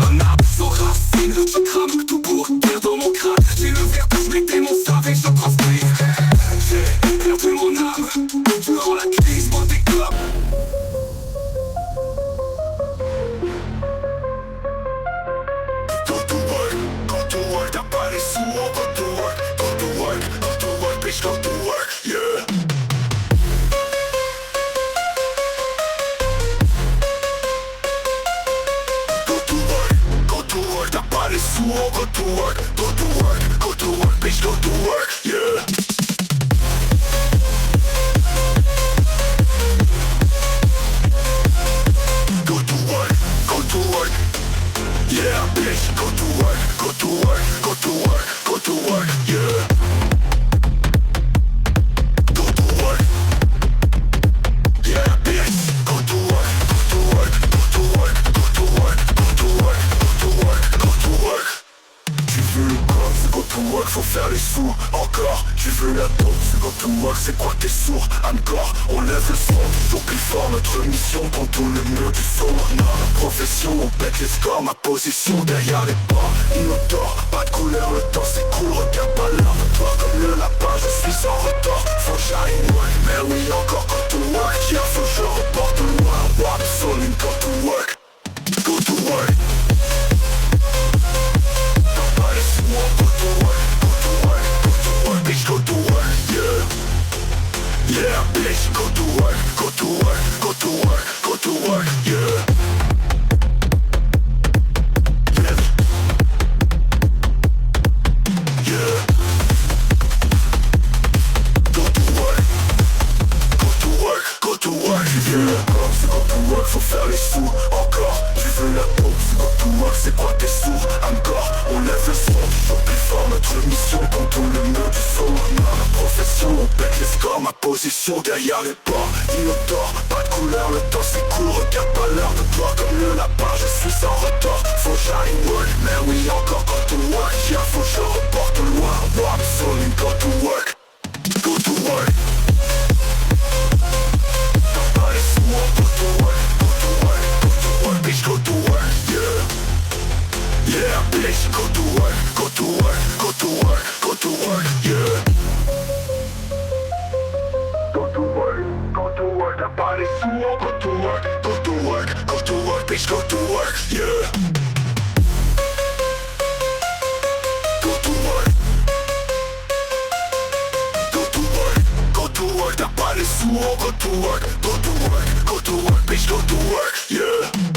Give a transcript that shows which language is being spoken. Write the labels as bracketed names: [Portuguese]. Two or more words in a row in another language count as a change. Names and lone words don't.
[French] Un arbre sans racine, je crame tout pour guerre dans mon crâne. J'ai le vertige, mes démons savent et je transpire. J'ai perdu mon âme durant la crise, mon décor. [English] Go to work, [French] t'as pas les sous, on [English] go to work. Go to work, bitch, go to work, yeah. [French] On [English] go to work, bitch, go to work, yeah. Go to work, yeah, bitch, go to work, yeah. Go to work, yeah, bitch, go to work. [French] Tu veux le corps, c'est [English] go to work, [French] faut faire les sous. Encore, tu veux la dope, c'est [English] go to work, [French] c'est quoi t'es sourd? Encore, on lève le son, toujours plus fort. Notre mission contourne le mur du son. Notre profession, on pète les scores. Ma position derrière les pas, inodore, pas de couleur, le temps s'écoule. Regarde pas l'heure de toi comme le lapin, je suis sans retard. Faut que j'arrive loin, mais oui encore [English] go to work. Yeah, [French] faut que je reporte loin, what absolument [English] go to work. Go to work. Bitch, go to work, yeah. Yeah, bitch, go to work, yeah. Yeah. Go to work, yeah. [French] C'est [English] go to work, [French] faut faire les sous. Encore, tu veux la peau, c'est [English] go to work, [French] c'est quoi t'es sourd? Encore, on lève le son, toujours plus fort. Notre mission contourne le mur du son. Ma profession, on pète les scores. Ma position derrière les ports, inodore, pas de couleur, le temps s'écoule. Regarde pas l'heure de toi comme le lapin, je suis sans retard. Faut que j'arrive work, mais oui encore [English] go to work. Yeah, [French] faut que je reporte loin, what absolument [English] go to work. Go to work. Bitch, go to work, yeah. Yeah, bitch, go to work, yeah. Go to work, [French] t'as pas les sous, on [English] go to work, bitch, go to work, yeah. Go to work, [French] t'as pas les sous, on [English] go to work, bitch, go to work, yeah.